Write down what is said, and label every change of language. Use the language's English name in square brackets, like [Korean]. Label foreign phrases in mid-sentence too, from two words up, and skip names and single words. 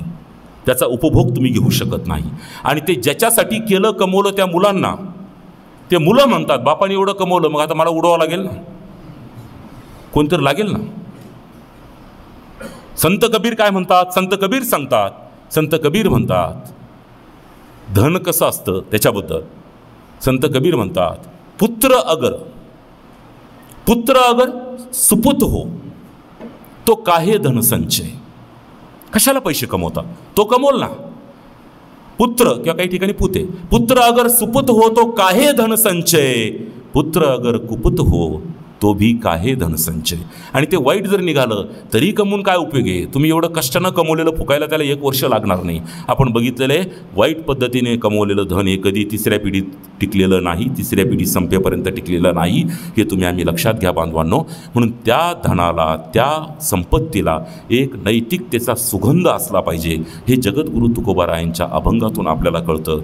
[Marathi] त्याचा उपभोग तुम्ही घेऊ शकत नाही. आणि ते ज्याच्यासाठी केलं कमवलं त्या मुलांना, ते मुलं म्हणतात बापाने एवढं कमवलं मग आता मला उडवावं लागेल ना, कोणतरी लागेल ना. संत कबीर काय म्हणतात? संत कबीर सांगतात, संत कबीर म्हणतात धन कसं असतं त्याच्याबद्दल संत कबीर म्हणतात, [Hindi] पुत्र अगर सुपुत हो तो काहे धन संचय. [Marathi] कशाला पैसे कमवतात? तो कमवल ना. पुत्र किंवा काही ठिकाणी पुते, [Hindi] पुत्र अगर सुपुत हो तो काहे धन संचय, पुत्र अगर कुपुत हो तो भी काहे धन संचय. [Marathi] आणि ते वाईट जर निघालं तरी कमवून काय उपयोग आहे? तुम्ही एवढं कष्टानं कमवलेलं फुकायला त्याला 1 वर्ष लागणार नाही. आपण बघितलेलं आहे वाईट पद्धतीने कमवलेलं धन हे कधी तिसऱ्या पिढीत टिकलेलं नाही, तिसऱ्या पिढी संपेपर्यंत टिकलेलं नाही. हे तुम्ही आम्ही लक्षात घ्या बांधवांनो. म्हणून त्या धनाला, त्या संपत्तीला एक नैतिकतेचा सुगंध असला पाहिजे, हे जगद्गुरू तुकोबारायांच्या अभंगातून आपल्याला कळतं.